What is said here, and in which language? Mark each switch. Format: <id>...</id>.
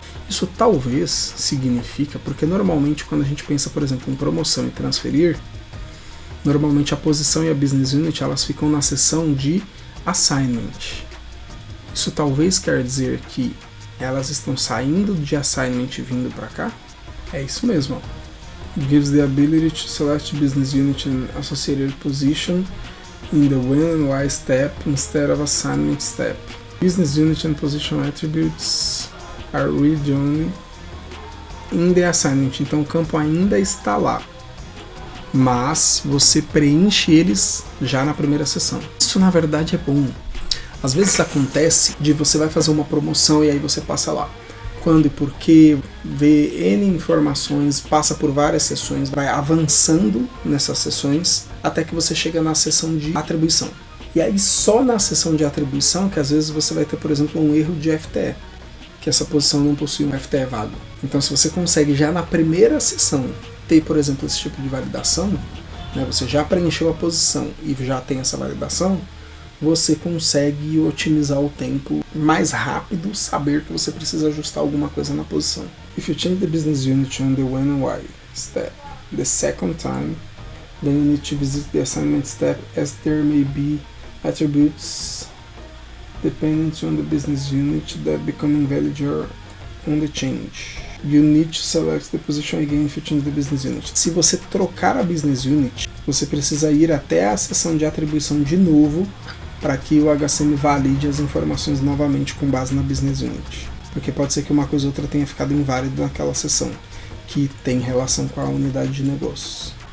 <pt>Isso talvez significa, porque normalmente quando a gente pensa, por exemplo, em promoção e transferir, normalmente a posição e a business unit elas ficam na seção de assignment. Isso talvez quer dizer que elas estão saindo de assignment e vindo para cá? É isso mesmo.</pt> <en>Gives the ability to select business unit and associated position in the when and why step instead of assignment step. Business unit and position attributes are read only in the assignment.</en> <pt>Então o campo ainda está lá, mas você preenche eles já na primeira sessão. Isso na verdade é bom. Às vezes acontece de você vai fazer uma promoção e aí você passa lá quando e porquê, vê N informações, passa por várias sessões, vai avançando nessas sessões até que você chega na sessão de atribuição. E aí só na sessão de atribuição que às vezes você vai ter, por exemplo, um erro de FTE, que essa posição não possui um FTE válido. Então se você consegue já na primeira sessão ter, por exemplo, esse tipo de validação, né, você já preencheu a posição e já tem essa validação, você consegue otimizar o tempo mais rápido, saber que você precisa ajustar alguma coisa na posição.</pt> <en>If you change the business unit on the when and why step the second time, then you need to visit the assignment step as there may be attributes dependent on the business unit that become invalid or on the change. You need to select the position again if you change the business unit.</en> <pt>Se você trocar a business unit, você precisa ir até a seção de atribuição de novo para que o HCM valide as informações novamente com base na business unit. Porque pode ser que uma coisa ou outra tenha ficado inválida naquela seção, que tem relação com a unidade de negócios.</pt>